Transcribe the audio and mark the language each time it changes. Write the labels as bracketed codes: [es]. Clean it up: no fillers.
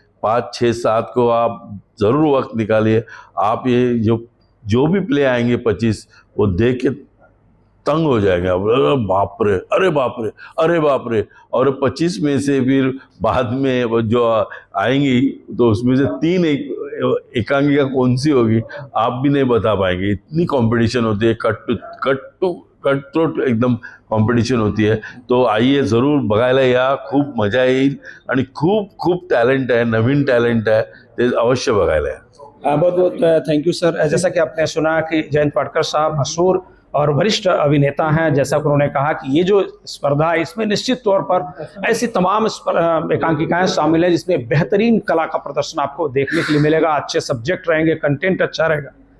[hi] 5, 6, 7 को आप ज़रूर वक्त निकालिए। आप ये जो भी प्ले आएंगे 25, वो देख के तंग हो जाएगा, अरे बाप रे, अरे बाप रे, अरे बाप रे। और 25 में से फिर बाद में जो आएंगी तो उसमें से 3 एकांकिका कौन सी होगी आप भी नहीं बता पाएंगे, इतनी कंपटीशन होती है, कट थ्रोट एकदम कंपटीशन होती है। तो आइए ज़रूर [mr] बघायला या, खूप मजा येईल आणि खूप टॅलेंट आहे, नवीन टॅलेंट आहे, ते अवश्य बघायला या। [hi] बहुत बहुत थैंक यू सर। जैसा कि आपने सुना कि जयंत पाटकर साहब मशहूर और वरिष्ठ अभिनेता हैं, जैसा कि उन्होंने कहा कि ये जो स्पर्धा है इसमें निश्चित तौर पर ऐसी तमाम एकांकिकाएं शामिल हैं जिसमें बेहतरीन कला का प्रदर्शन आपको देखने के लिए मिलेगा, अच्छे सब्जेक्ट रहेंगे, कंटेंट अच्छा रहेगा।